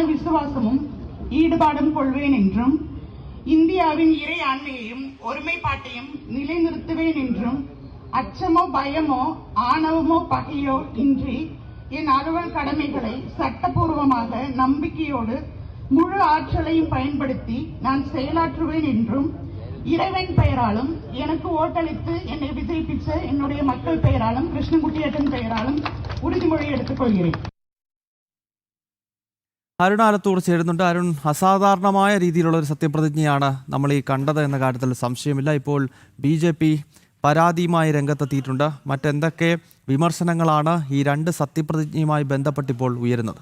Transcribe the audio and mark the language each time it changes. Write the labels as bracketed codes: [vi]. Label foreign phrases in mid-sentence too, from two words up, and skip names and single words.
[ta] விசுவாசமும் ஈடுபாடும் கொள்வேன் என்றும் இந்தியாவின் இறை ஆண்மையையும் ஒருமைப்பாட்டையும் நிலைநிறுத்துவேன் என்றும் அச்சமோ பயமோ ஆணவமோ பகையோ இன்றி என் அலுவல் கடமைகளை சட்டபூர்வமாக நம்பிக்கையோடு முழு ஆற்றலையும் பயன்படுத்தி நான் செயலாற்றுவேன் என்றும் இறைவன் பெயராலும் எனக்கு ஓட்டளித்து என்னை விஜயிப்பிச்ச என்னுடைய மக்கள் பெயராலும் கிருஷ்ணன்குட்டியேட்டன் பெயராலும் உறுதிமொഴി എടുത്തുകൊള്ളുகிறேன். [ml] അരുൺ ആലത്തൂർ ചേരുന്നുണ്ട്. അരുൺ, അസാധാരണമായ രീതിയിലുള്ള ഒരു സത്യപ്രതിജ്ഞയാണ് നമ്മൾ ഈ കണ്ടത് എന്ന കാര്യത്തിൽ സംശയമില്ല. ഇപ്പോൾ ബി.ജെ.പി. പരാതിയുമായി രംഗത്തെത്തിയിട്ടുണ്ട്. മറ്റെന്തൊക്കെ വിമർശനങ്ങളാണ് ഈ രണ്ട് സത്യപ്രതിജ്ഞയുമായി ബന്ധപ്പെട്ടിപ്പോൾ ഉയരുന്നത്?